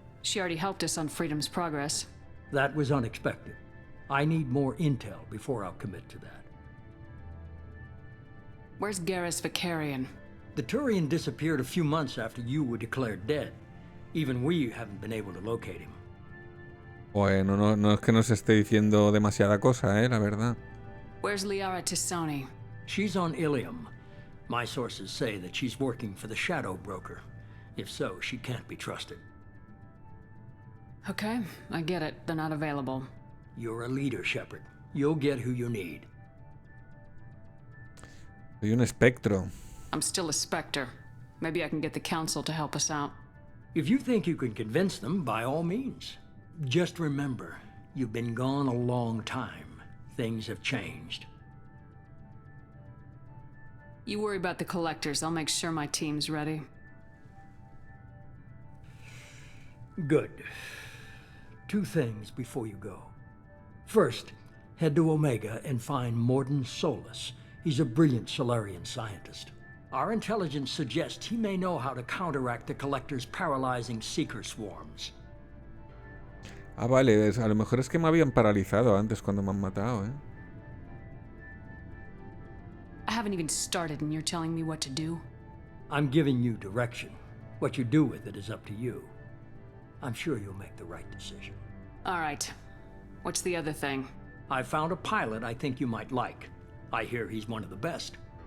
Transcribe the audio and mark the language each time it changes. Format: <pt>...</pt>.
<en>She already helped us on Freedom's Progress. That was unexpected. I need more intel before I'll commit to that. Where's Garrus Vicarian? The Turian disappeared a few months after you were declared dead. Even we haven't been able to locate him.</en> <es>Bueno, no es que nos esté diciendo demasiada cosa, la verdad.</es> <en>Where's Liara Tisoni? She's on Ilium. My sources say that she's working for the Shadow Broker. If so, she can't be trusted. Okay, I get it. They're not available. You're a leader, Shepard. You'll get who you need.</en> <es>Soy un espectro.</es> <en>I'm still a Spectre. Maybe I can get the Council to help us out. If you think you can convince them, by all means. Just remember, you've been gone a long time. Things have changed. You worry about the collectors. I'll make sure my team's ready. Good. 2 things before you go. First, head to Omega and find Morden Solus. He's a brilliant Solarian scientist. Our intelligence suggests he may know how to counteract the Collector's paralyzing Seeker swarms.</en> <es>Ah, vale, a lo mejor es que me habían paralizado antes cuando me han matado,</es> <en>I haven't even started and you're telling me what to do? I'm giving you direction. What you do with it is up to you. I'm sure you'll make the right decision. All right. What's the other thing? I found a pilot I think you might like. I hear he's one of the best.</en>